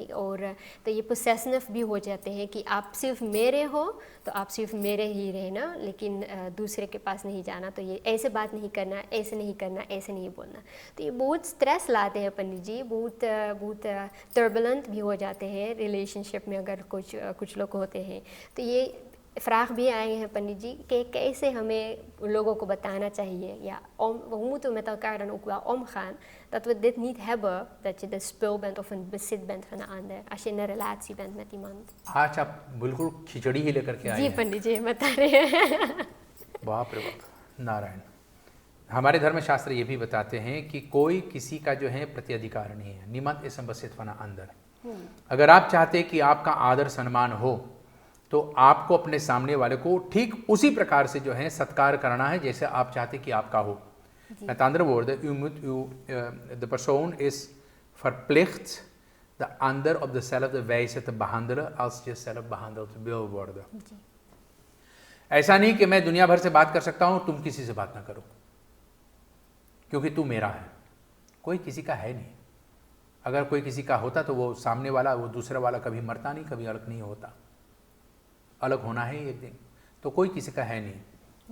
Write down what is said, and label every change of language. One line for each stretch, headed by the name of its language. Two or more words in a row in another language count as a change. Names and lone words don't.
Hindi: और तो ये पोसेसिव भी हो जाते हैं कि आप सिर्फ मेरे हो तो आप सिर्फ मेरे ही रहना, लेकिन दूसरे के पास नहीं जाना, तो ये ऐसे बात नहीं करना, ऐसे नहीं करना, ऐसे नहीं बोलना। तो ये बहुत स्ट्रेस लाते हैं पंडित जी, बहुत टर्बुलेंट भी हो जाते हैं रिलेशनशिप में अगर कुछ लोग होते हैं। तो ये फ्राग भी आए हैं पंडित जी कि कैसे हमें लोगों को बताना चाहिए,
Dutch: ja, we moeten met elkaar dan ook wel omgaan dat we dit niet hebben, dat je de spul bent of een bezit bent van een ander als je in een relatie bent met iemand.
Hindi: आज आप बिल्कुल खिचड़ी ही लेकर के आए जी हैं। पंडित जी बता रहे हैं। बाप रे बाप, नारायण। हमारे धर्मशास्त्र ये भी बताते हैं कि कोई किसी का जो है प्रत्यधिकार नहीं है। निमंत इसम बसित फना अंदर। अगर आप चाहते कि आपका आदर सम्मान हो तो आपको अपने सामने वाले को ठीक उसी प्रकार से जो है सत्कार करना है जैसे आप चाहते कि आपका हो।
Dutch: Met andere woorden, de persoon is verplicht de ander op dezelfde wijze te behandelen als je zelf behandeld wil worden.
Hindi: ऐसा नहीं कि मैं दुनिया भर से बात कर सकता हूं, तुम किसी से बात ना करो क्योंकि तू मेरा है। कोई किसी का है नहीं। अगर कोई किसी का होता तो वो सामने वाला, वो दूसरा वाला कभी मरता नहीं, कभी अलग नहीं होता। अलग होना है एक दिन, तो कोई किसी का है नहीं।